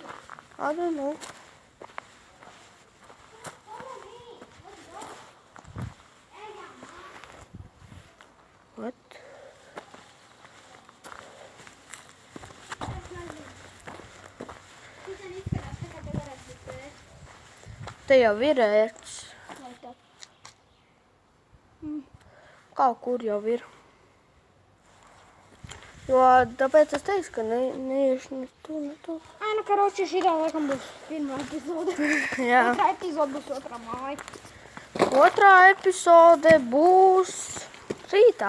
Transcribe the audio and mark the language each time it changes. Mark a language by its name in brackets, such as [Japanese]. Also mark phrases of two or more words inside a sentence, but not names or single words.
[English] I don't know. Follow me. Let's go. Hey, Mama. What? That's not it. She's an [Latvian] izskatās, tā kā te varētu būt stairs. Te jau ir ērts. [English] Like that. [Latvian] Kaut kur jau ir. Jo tāpēc es teicu, ka neiešu ne tu, ne tu. Ai, nu, karoči, šitā laikam būs pirmā epizode. Jā. Otrā epizode būs otrā māja. Otrā epizode būs rītā.